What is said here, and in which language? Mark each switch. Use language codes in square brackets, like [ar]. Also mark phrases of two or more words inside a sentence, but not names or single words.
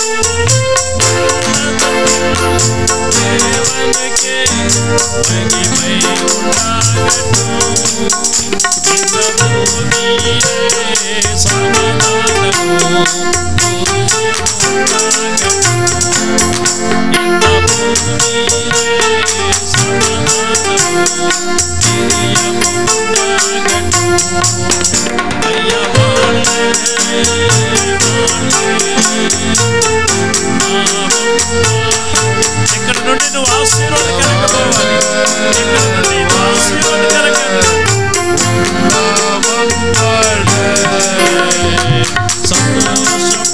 [ta] தேவனுக்கே மகிமை உண்டாகட்டும், இந்த பூமியிலே சமாதானமும் இந்த பூமியிலே சமாதானமும் பிரியமும் உண்டாகட்டும். ஐயா வாழ்க [te] ఇక్కడ నుండి నువ్వు ఆశీర్వాదకరంగా పోవాలి, ఇక్కడ నుండి నువ్వు ఆశీర్వాదకరంగా సంతోష